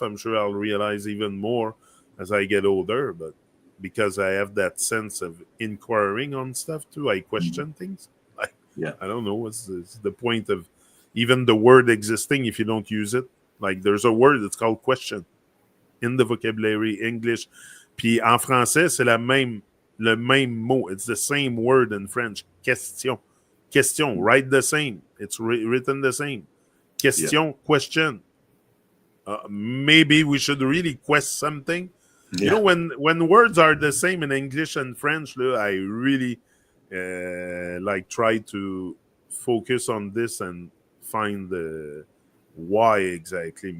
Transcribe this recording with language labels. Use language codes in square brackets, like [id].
[en] I'm sure I'll realize even more as I get older, but because I have that sense of inquiring on stuff too, I Hmm. question things. Like, Yeah. I don't know what's the point of even the word existing if you don't use it. Like, there's a word that's called question in the vocabulary English. [fr] Puis en français, c'est le même mot. [en] It's the same word in French. Question. Question. Write the same. It's written the same. Yeah. Question. Question. Maybe we should really quest something. You know, Yeah. when words are the same in English and French, I really like try to focus on this and find the why exactly.